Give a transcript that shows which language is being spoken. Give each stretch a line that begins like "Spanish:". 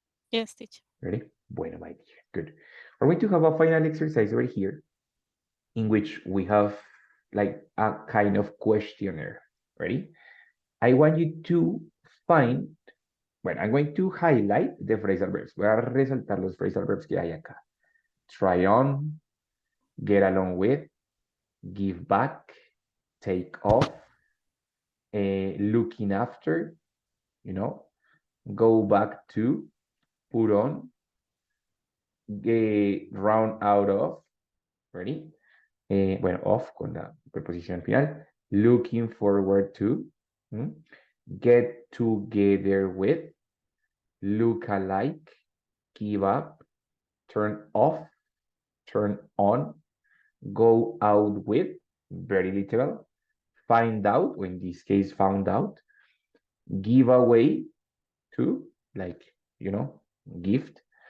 English: Yes, teacher. Ready? Bueno, my dear. Good. We're going to have a final exercise over here in which we have like a kind of questionnaire. Ready? I want you to find Bueno, I'm going to highlight the phrasal verbs.
Spanish: Voy a resaltar los phrasal verbs que hay acá.
English: Try on, get along with, give back, take off, looking after, you know, go back to, put on, round out of, ready?
Spanish: Bueno, off con la preposición final.
English: Looking forward to, get together with, look alike, give up, turn off, turn on, go out with, very literal, find out, or in this case, found out, give away to, like, gift,